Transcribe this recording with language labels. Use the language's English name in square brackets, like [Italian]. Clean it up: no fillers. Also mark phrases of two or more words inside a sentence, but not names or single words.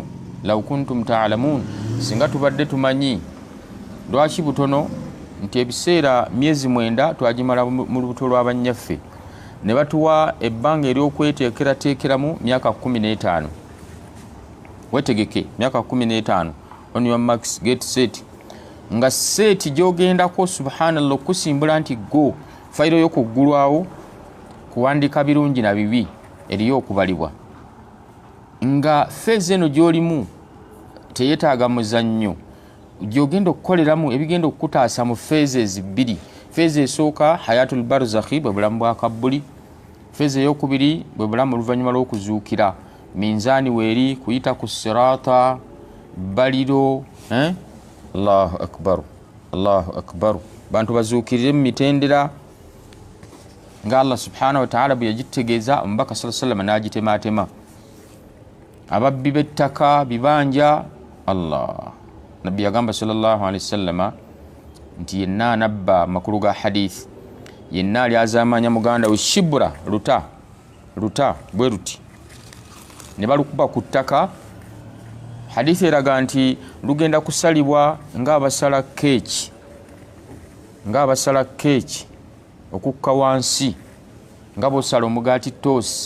[Arabic] لو كنتم تعلمون, [Ganda] singa tubadde tumanyi. Lwaki butono? Nti ebiseera myezi 9 twagimala mu lubuto lw'abanyaffe, ne batuwa ebbanga ery'okweteekerateekeramu myaka 15. Wetegeke myaka 15 [English] on your marks get set. [Ganda] Nga set gy'ogendako subhanallah kusimbula nti go fayiro y'okuggulwawo kuwandiika birungi na bibi eriyo okubalibwa nga feezi eno gy'olimu teyeetaaga muzannyo gy'ogenda okukoleramu ebigenda okukutaasa mu feezi ezibbiri. Feezi esooka [Arabic] حياة البرزخ [Ganda] bwe bulamu bwa kabbuli, feezi ey'okubiri bwe bulamu oluvannyuma lw'okuzuukira, minzaani weeri, kuyita ku siraata, baliro. [Arabic] الله أكبر، الله أكبر. [Ganda] Bantu bazuukirire mu mitendera nga [Arabic] الله سبحانه وتعالى [Ganda] bwe yagitegeeza omubaka [Arabic] صلى الله عليه وسلم [Ganda] n'agitemaatema. Ababbi b'ettaka bibanja, Allah nabbi yagamba [Arabic] صلى الله عليه وسلم [Ganda] nti yenna anabba makulu ga hadith, yenna alyazaamanya muganda we shibura luta bwe ruti ne balukuba ku ttaka, hadith eraga nti lugenda kusalibwa ng'abasala keeki okukka wansi nga bw'osala omugaati toosi.